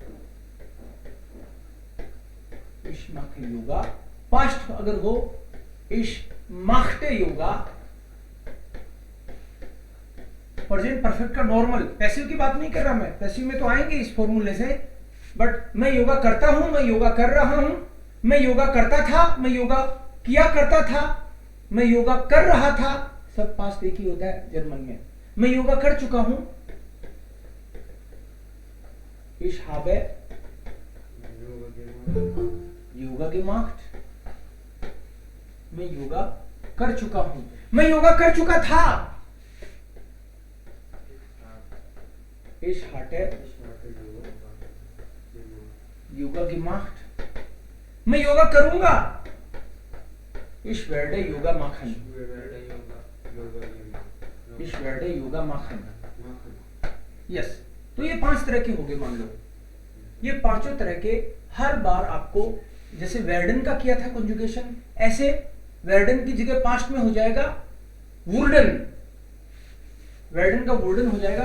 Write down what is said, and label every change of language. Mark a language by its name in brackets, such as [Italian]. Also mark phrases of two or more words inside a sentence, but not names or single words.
[German] ich mache Yoga, [Hindi] पास्ट अगर हो [German] ich machte Yoga, [English] present perfect [Hindi] का नॉर्मल, पैसिव की बात नहीं कर रहा मैं, पैसिव में तो आएंगे इस फॉर्मूले से, बट मैं योगा करता हूं, मैं योगा कर रहा हूं, मैं योगा करता था, मैं योगा किया करता था, मैं योगा कर रहा था, सब पास्ट एक ही होता है जर्मन में। मैं योगा कर चुका हूं, [German] ich habe योगा gemacht, [Hindi] मैं योगा कर चुका हूं, मैं योगा कर चुका था, [German] ich hatte योगा gemacht, [Hindi] मैं योगा करूंगा, [German] ich werde योगा machen, ich werde योगा machen, [Hindi] यस। तो ये 5 तरह के हो गए, मान लो ये पांचों तरह के हर बार आपको, जैसे वर्डन का किया था कंजुगेशन, ऐसे वर्डन की जगह पास्ट में हो जाएगा वुर्डन, वर्डन का वुर्डन हो जाएगा।